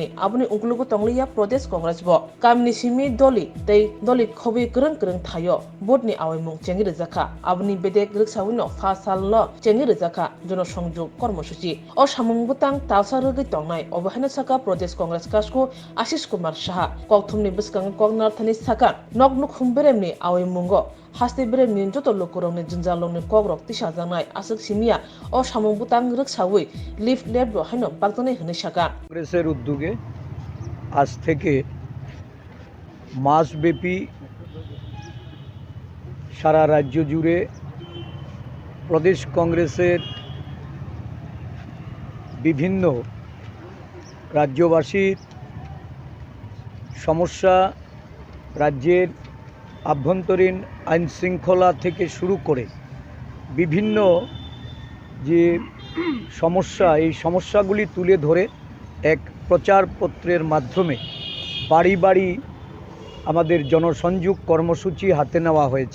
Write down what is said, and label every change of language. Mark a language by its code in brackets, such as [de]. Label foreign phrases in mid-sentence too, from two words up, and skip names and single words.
[trp] आबुनि उंगलुगु तंगलिया प्रदेश कांग्रेस बो कामनि सिमि दलि खबि ग्रं ग्रं थायो बोर्डनि आवमुं चेंनि रिजाखा आबुनि बेदेक रिक्साविनो फा सालनो चेंनि रिजाखा [bn] জনসংযোগ কর্মসূচি [trp] अ सामुं बुतां तालसा रगै तंनाय अबहायना साका प्रदेश कांग्रेस कासको आशिष कुमार साहा कक्थुमनि बसकां कगनारथानि साका नगनुक हुमबेरेमनि आवमुंगो हास्ते बेरेमनि जत लोकरंनि जिंजालंनि कग्रक तिसा जानाय आसक सिमिया अ सामुं बुतां रिक्सावै लिफ लेट बो हायनो बागदनै हनै साका [bn] কংগ্রেসের উদ্যোগে আজ থেকে মাসব্যাপী সারা রাজ্য জুড়ে প্রদেশ কংগ্রেসের বিভিন্ন রাজ্যবাসীর সমস্যা, রাজ্যের আভ্যন্তরীণ আইন শৃঙ্খলা থেকে শুরু করে বিভিন্ন যে সমস্যা, এই সমস্যাগুলি তুলে ধরে এক প্রচারপত্রের মাধ্যমে বাড়ি বাড়ি আমাদের জনসংযোগ কর্মসূচি হাতে নেওয়া হয়েছে।